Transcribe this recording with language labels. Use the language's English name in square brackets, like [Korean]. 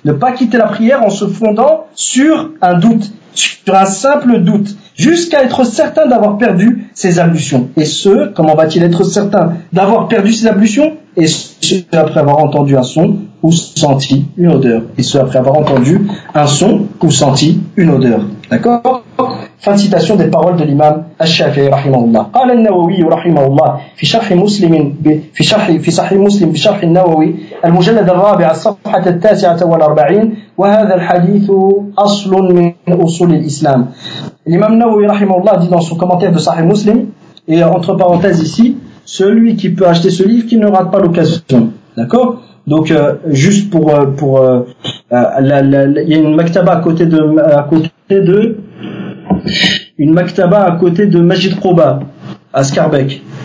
[French] Ne pas quitter la prière en se fondant sur un doute, sur un simple doute, jusqu'à être certain d'avoir perdu ses ablutions. Et ce, comment va-t-il être certain d'avoir perdu ses ablutions? Et ce, après avoir entendu un son ou senti une odeur. Et ce, après avoir entendu un son ou senti une odeur. D'accord? Fin de citation des paroles de l'imam Al-Shafi'i rahimahullah. [Arabic] قال النووي رحمه الله في شرح مسلم في شرح في صحيح مسلم في شرح النووي المجلد الرابع الصفحة التاسعة والأربعين وهذا الحديث أصل من أصول الإسلام. [French] L'imam Nawawi rahimahullah dit dans son commentaire de Sahih Muslim, et entre parenthèses ici, celui qui peut acheter ce livre qui ne rate pas l'occasion. D'accord? Donc juste pour il y a une maktaba à côté de Majid Qouba à Scarbec.